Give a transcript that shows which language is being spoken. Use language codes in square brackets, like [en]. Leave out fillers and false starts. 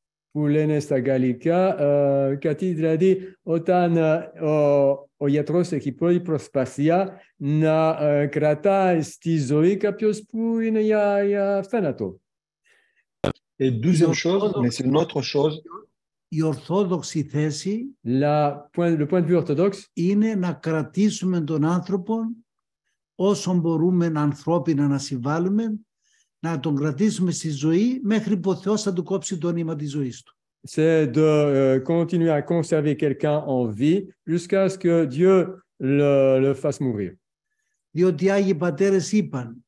[el] Που λένε στα γαλλικά, κάτι δηλαδή όταν ο γιατρός έχει πολύ προσπάθεια να κρατάει στη ζωή κάποιος που είναι για θάνατο. [fr] Et deuxième chose, mais c'est une autre chose. [el] Η ορθόδοξη θέση, [fr] le point de vue orthodoxe, [el] είναι να κρατήσουμε τον άνθρωπο όσο μπορούμε ανθρώπινα να συμβάλλουμε, να τον κρατήσουμε στη ζωή μέχρι που ο Θεός θα του κόψει το νήμα της ζωής του. [fr] C'est de continuer à conserver quelqu'un en vie jusqu'à ce que Dieu le fasse mourir. [el] Διότι οι Άγιοι Πατέρες είπαν,